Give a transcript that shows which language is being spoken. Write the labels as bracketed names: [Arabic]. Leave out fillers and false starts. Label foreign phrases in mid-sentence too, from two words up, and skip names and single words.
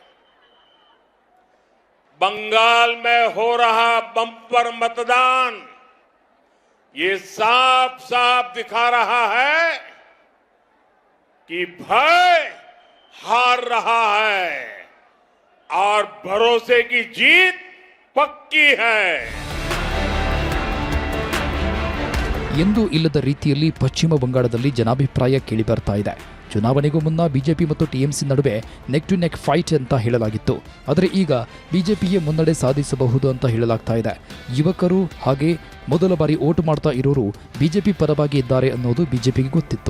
[Hindi] बंगाल में हो रहा बम्पर मतदान ये साफ साफ दिखा रहा है कि भय हार रहा है और भरोसे की जीत पक्की है. [Kannada] ಎಂದೂ ಇಲ್ಲದ ರೀತಿಯಲ್ಲಿ ಪಶ್ಚಿಮ ಬಂಗಾಳದಲ್ಲಿ ಜನಾಭಿಪ್ರಾಯ ಕೇಳಿಬರ್ತಾ ಇದೆ. ಚುನಾವಣೆಗೂ ಮುನ್ನ ಬಿಜೆಪಿ ಮತ್ತು ಟಿಎಂಸಿ ನಡುವೆ [English] neck to neck fight [Kannada] ಅಂತ ಹೇಳಲಾಗಿತ್ತು. ಆದರೆ ಈಗ ಬಿಜೆಪಿಗೆ ಮುನ್ನಡೆ ಸಾಧಿಸಬಹುದು ಅಂತ ಹೇಳಲಾಗ್ತಾ ಇದೆ. ಯುವಕರು ಹಾಗೆ ಮೊದಲ ಬಾರಿ ವೋಟ್ ಮಾಡ್ತಾ ಇರೋರು ಬಿಜೆಪಿ ಪರವಾಗಿ ಇದ್ದಾರೆ ಅನ್ನೋದು ಬಿಜೆಪಿಗೆ ಗೊತ್ತಿತ್ತು.